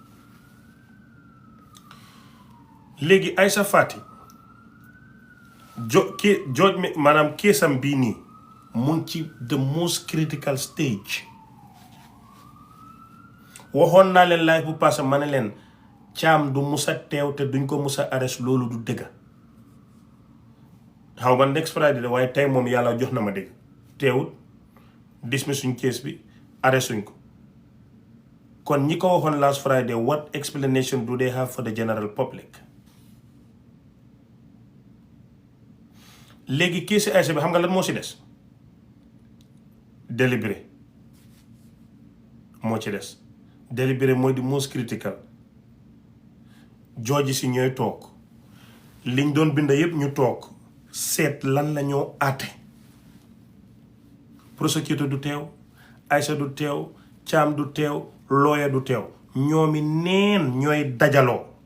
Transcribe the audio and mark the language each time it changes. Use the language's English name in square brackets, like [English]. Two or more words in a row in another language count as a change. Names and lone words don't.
[Wolof] léegi Isha Faaty jooj mi maanaam keesam bii nii mu ngi ci [English] the most critical stage [Wolof] waxoon naa leen live bu passé ma ne leen Thiam du musa teew te duñ ko musa arrest loolu du dëgga xaw ma [English] next Friday [Wolof] de waaye tey moom yàlla jox na ma dëgg teewut dismiss suñ case bi arrest suñ ko kon ñi ko waxoon [English] last Friday what explanation do they have for the general public [Wolof] léegi case Aïcha bi xam nga lan moo ci des délibéré moo ci des délibéré mooy di [English] most critical [Wolof] jooji si ñooy toog liñ doon bind yépp ñu toog seet lan la ñoo àtte prosecutor du teew Aïcha du teew Thiam du teew lawyer du teew ñoomi neen ñooy dajaloo